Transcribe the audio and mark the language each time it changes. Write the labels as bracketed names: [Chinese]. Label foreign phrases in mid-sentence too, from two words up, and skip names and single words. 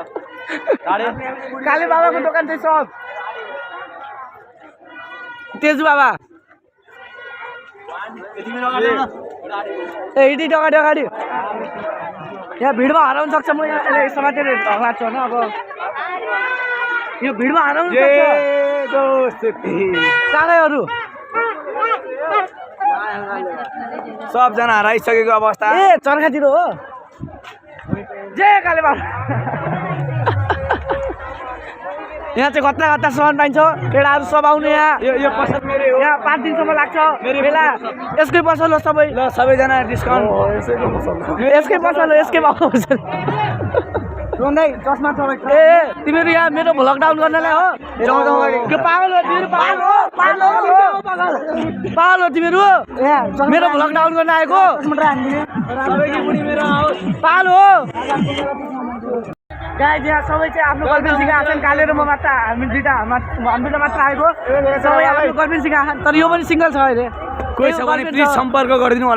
[Nepali] काले बाबाको दोकान चाहिँ सब। तेजु बाबा यति अगाडि अगाडि यहाँ भिडमा हराउन सक्छ। म यहाँ समातेर ढङ लाग्छु होइन। अब यो भिडमा हराउनु सक्छ। कागैहरू सबजना हराइसकेको अवस्था। ए चर्खातिर हो। जय काले बाबा। यहाँ चाहिँ कता कता सामान पाइन्छ। केटाहरू सब आउने यहाँ। यो पसल मेरै हो। यहाँ 5 दिनसम्म लाग्छ मेला। यसकै पसल हो सबै। ल सबैजना डिस्काउन्ट। यसकै पसल हो, यसकै भाउ चस्मा ए तिमीहरू यहाँ मेरो [English] vlog down [Nepali] गर्नलाई हो? त्यो पागल हो तिमीहरू, पागल हो, पागल हो, पागल हो तिमीहरू। मेरो [English] vlog down [Nepali] गर्न आएको पागल हो। गाइज यहाँ सबै चाहिँ आफ्नो गर्लफ्रेन्डसँग आछन्। काले र म मात्र, हामी दुइटा मात्र आएको। सबै आफ्नो गर्लफ्रेन्डसँग आछन्। तर यो पनि सिङ्गल छ अहिले। कोही छ भने प्लिज सम्पर्क गरिदिनु होला।